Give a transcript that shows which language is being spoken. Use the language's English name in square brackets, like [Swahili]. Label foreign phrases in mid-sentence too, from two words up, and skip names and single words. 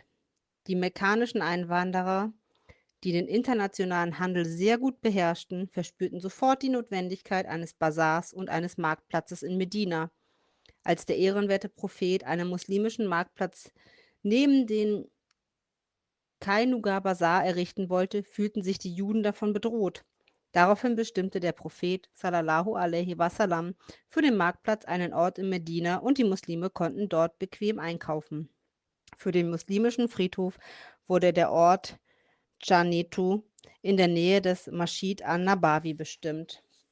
[German] Die mekkanischen Einwanderer, die den internationalen Handel sehr gut beherrschten, verspürten sofort die Notwendigkeit eines Basars und eines Marktplatzes in Medina. Als der ehrenwerte Prophet einen muslimischen Marktplatz neben den Kainugar-Basar errichten wollte, fühlten sich die Juden davon bedroht. Daraufhin bestimmte der Prophet [Arabic] صلى الله عليه وسلم [German] für den Marktplatz einen Ort in Medina und die Muslime konnten dort bequem einkaufen. Für den muslimischen Friedhof wurde der Ort Dschanitu in der Nähe des Masjid an-Nabawi bestimmt.